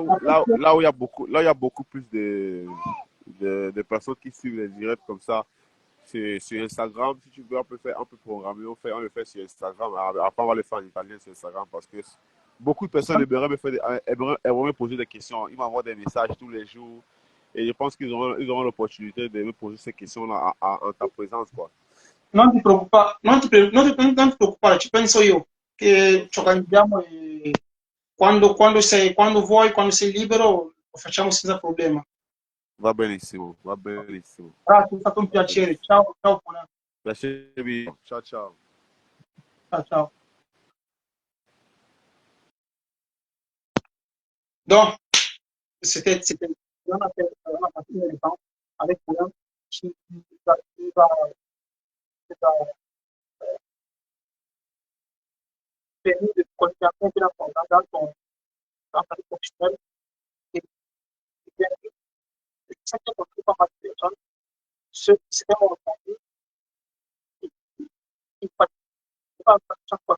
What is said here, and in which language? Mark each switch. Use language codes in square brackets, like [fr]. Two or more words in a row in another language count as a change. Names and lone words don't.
[fr] là où il y a beaucoup plus de personnes qui suivent les directs comme ça, sur Instagram, si tu veux, on peut programmer, on le fait sur Instagram. Après, on va le faire en italien sur Instagram parce que beaucoup de personnes aimeraient me poser des questions. Ils m'envoient des messages tous les jours et je pense ils auront l'opportunité de me poser ces questions-là en ta présence, quoi. [it] Non ti preoccupare, non ti preoccupare, ci penso io, che ci organizziamo e quando vuoi, quando sei libero, lo facciamo senza problema. Va benissimo, va benissimo, Grazie, è stato un va piacere. benissimo. Ciao, ciao, Pola. Piacere mio. Ciao, ciao. Ciao, ciao. [fr] Donc, c'était vraiment passé le temps avec Pola qui va permis de connaître un peu la fondation dans ta vie professionnelle et bien, ça qui a compris pas mal de personnes, ceux qui s'étaient entendus, ils participaient à chaque fois.